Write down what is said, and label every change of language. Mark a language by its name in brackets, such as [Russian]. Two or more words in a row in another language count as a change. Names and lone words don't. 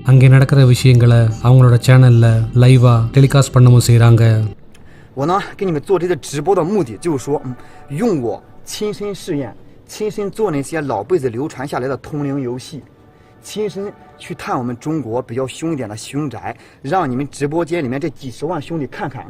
[Tamil] அங்கே நடக்கிற விஷயங்களை அவங்களோட சேனல்ல லைவா டெலிகாஸ்ட் பண்ணவும் செய்றாங்க. [Chinese] 我呢给你们做这个直播的目的就是说，用我亲身试验、亲身做那些老辈子流传下来的通灵游戏，亲身去探我们中国比较凶一点的凶宅，让你们直播间里面这几十万兄弟看看。